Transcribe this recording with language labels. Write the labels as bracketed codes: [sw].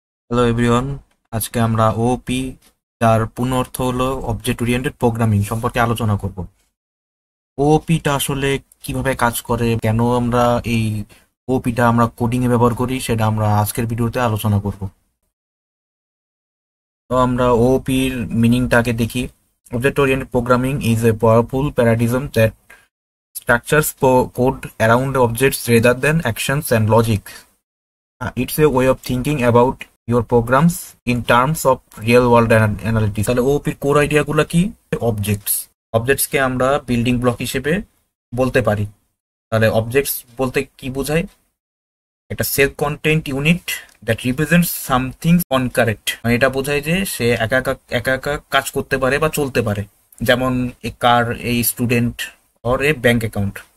[bn] Hello everyone, আজকে আমরা ওপি যার পূর্ণ অর্থ হলো অবজেক্ট ওরিয়েন্টেড প্রোগ্রামিং সম্পর্কে আলোচনা করব। ওপিটা আসলে কিভাবে কাজ করে, কেন আমরা এই ওপিটা আমরা কোডিং এ ব্যবহার করি, সেটা আমরা আজকের ভিডিওতে আলোচনা করব। তো আমরা ওপির মিনিংটাকে দেখি। Object oriented programming is a powerful প্যারাডিজম that [en] structures code around objects rather than actions and logic. It's a way of thinking about your programs in terms of real world analytics. [bn] তাহলে ওপির কোর আইডিয়া গুলো কি? Objects কে আমরা building block হিসেবে বলতে পারি। তাহলে objects বলতে কি বোঝায়? একটা [en] self content unit that represents something concrete, [bn] মানে এটা বোঝায় যে সে একা একা একা একা কাজ করতে পারে বা চলতে পারে, যেমন [en] A car, এই student or a bank account.